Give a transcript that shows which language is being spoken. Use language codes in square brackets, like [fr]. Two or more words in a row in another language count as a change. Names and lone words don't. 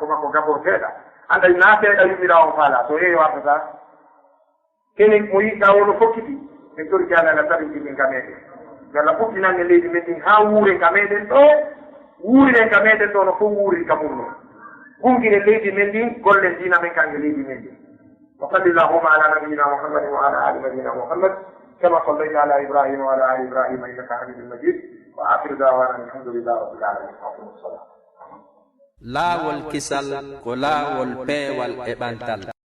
[ff] makko gabor seeɗa anda na seeɗa yummira on faala so yeeyo wartata kene mo yiɗɗa wono fokkiti en tori jallala taɓintimin ka meɗen yalla ɓuɗɗinanne leydi men ɗin ha wuuren ka meɗen ɗo wuuriren ka meɗen ɗo no fof wuurin ka mum noon gungine leydi men ɗin gollen dina men kange leydi men ɗin [ar] وصل اللهم على نبينا محمد وعلى ال نبينا محمد كما صليت على ابراهيم وعلى ال ابراهيم انك حميد مجيد واخر دعوانا الحمد لله رب العالمين والصلاه [ff] laawol kisal ko laawol peewal e ɓantal